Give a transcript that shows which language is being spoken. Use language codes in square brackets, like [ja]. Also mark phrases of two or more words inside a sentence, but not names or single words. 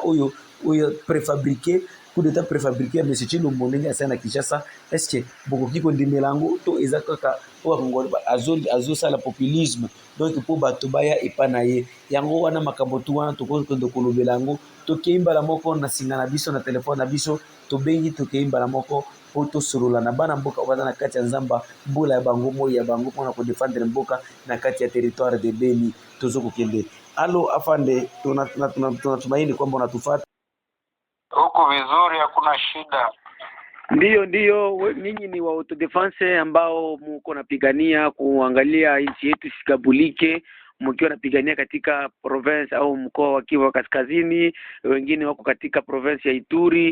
[ln] oyo [fr] préfabriqué coup d'état préfabriqué mais c'est une [ln] ndenge asana Kinshasa [fr] est-ce que [ln] bokoki kondimela yango to ezakaka po Kongo azosala populisme donc po bato baya epana ye yango wana makambo tu wana tokokende kolobela yango tokeyimbala moko na singa na biso na telefone na biso tobengi tokeyimbala moko po tosolola na bana mboka baza na kati ya nzamba mbula ya bango moi ya bango mpona kodefendre mboka na kati ya [fr] territoire de Beni [ln] tozokokende. [sw] Alo afande, tunatumaini kwamba unatufuata huko vizuri, hakuna shida. Ndiyo, ninyi ni wa autodefense ambao mko napigania kuangalia nchi yetu sikabulike, mkiwa napigania katika [fr] province au [sw] mkoa wa Kivu Kaskazini, wengine wako katika province ya Ituri.